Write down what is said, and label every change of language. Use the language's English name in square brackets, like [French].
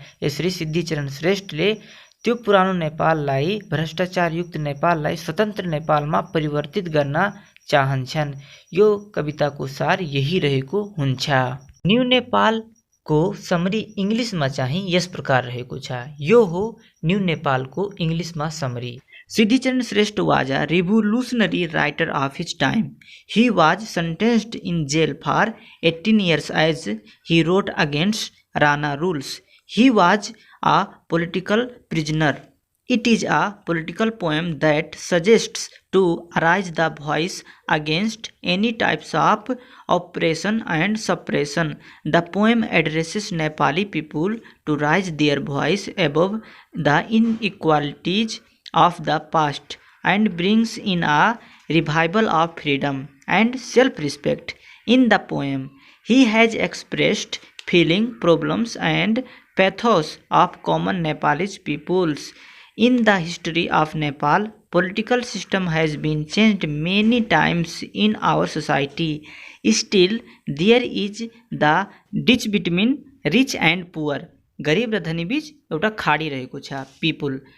[Nepali] यसरी सिद्धिचरण श्रेष्ठले त्यो पुरानो नेपाललाई, भ्रष्टाचारयुक्त नेपाललाई स्वतन्त्र नेपालमा परिवर्तित गर्न चाहन्छन्। यो कविताको सार यही रहेको हुन्छ। न्यू नेपालको समरी इङ्ग्लिसमा चाहिँ यस प्रकार रहेको छ। यो हो न्यू नेपालको इङ्ग्लिसमा summary. [English] Siddhicharan Shrestha was a revolutionary writer of his time. He was sentenced in jail for 18 years as he wrote against Rana rules. He was a political prisoner. It is a political poem that suggests to raise the voice against any types of oppression and suppression. The poem addresses Nepali people to raise their voice above the inequalities of the past and brings in a revival of freedom and self-respect. In the poem, he has expressed feeling, problems and pathos of common Nepalese peoples. In the history of Nepal, political system has been changed many times in our society. Still, there is the ditch between rich and poor. [Nepali] गरिब र धनी बीच एउटा खाडी रहेको छ, people.